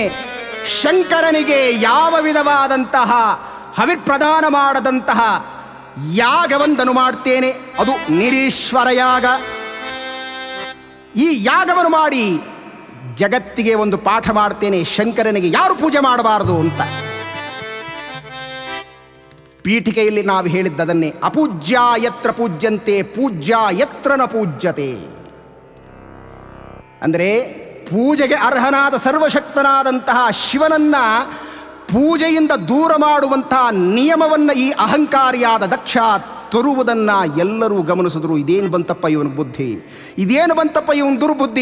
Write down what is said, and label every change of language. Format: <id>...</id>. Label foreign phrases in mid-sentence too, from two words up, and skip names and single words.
<kn>ಶಂಕರನಿಗೆ ಯಾವ ವಿಧವಾದಂತಹ ಹವಿರ್ಪ್ರದಾನ ಮಾಡದಂತಹ ಯಾಗವೊಂದನ್ನು ಮಾಡ್ತೇನೆ, ಅದು ನಿರೀಶ್ವರ ಯಾಗ. ಈ ಯಾಗವನ್ನು ಮಾಡಿ ಜಗತ್ತಿಗೆ ಒಂದು ಪಾಠ ಮಾಡ್ತೇನೆ, ಶಂಕರನಿಗೆ ಯಾರು ಪೂಜೆ ಮಾಡಬಾರದು ಅಂತ. ಪೀಠಿಕೆಯಲ್ಲಿ ನಾವು ಹೇಳಿದ್ದದನ್ನೇ,</kn> <sa>ಅಪೂಜ್ಯ ಯತ್ರ ಪೂಜ್ಯಂತೆ ಪೂಜ್ಯ ಯತ್ರ ನ ಪೂಜ್ಯತೆ.</sa> <kn>ಅಂದರೆ ಪೂಜೆಗೆ ಅರ್ಹನಾದ ಸರ್ವಶಕ್ತನಾದಂತಹ ಶಿವನನ್ನ ಪೂಜೆಯಿಂದ ದೂರ ಮಾಡುವಂತಹ ನಿಯಮವನ್ನು ಈ ಅಹಂಕಾರಿಯಾದ ದಕ್ಷ ತರುವುದನ್ನು ಎಲ್ಲರೂ ಗಮನಿಸಿದ್ರು. ಇದೇನು ಬಂತಪ್ಪ ಇವನ ಬುದ್ಧಿ, ಇದೇನು ಬಂತಪ್ಪ ಇವನ ದುರ್ಬುದ್ಧಿ.</kn>